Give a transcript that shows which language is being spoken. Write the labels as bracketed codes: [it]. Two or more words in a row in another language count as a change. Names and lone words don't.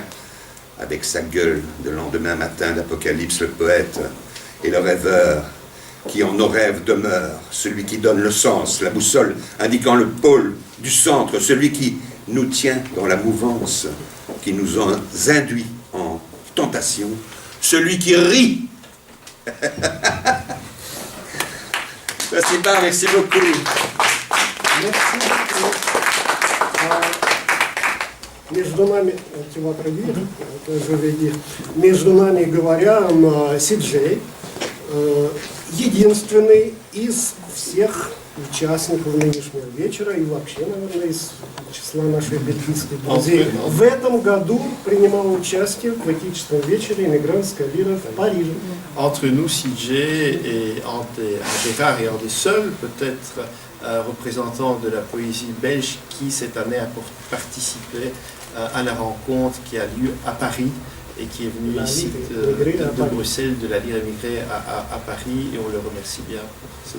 [fr] Avec sa gueule de lendemain matin d'apocalypse, le poète et le rêveur qui en nos rêves demeure, celui qui donne le sens, la boussole indiquant le pôle du centre, celui qui nous tient dans la mouvance, qui nous induit en tentation, celui qui rit. [ru] Спасибо, [fr] merci beaucoup. [ru] Между нами, [fr] je vais dire, [ru] между нами говоря, Си-Джей единственный из всех участников нынешнего вечера и вообще, наверное, из числа наших бельгийских друзей. В этом году принимал участие в поэтическом вечере «Иммигрантская лира» в Париже. [fr] Entre nous, CJ est un des rares et un des seuls, peut-être, représentants de la poésie belge qui, cette année, a participé à la rencontre qui a lieu à Paris et qui est venu ici de Bruxelles, de la Lyre émigrée à Paris, et on le remercie bien pour ce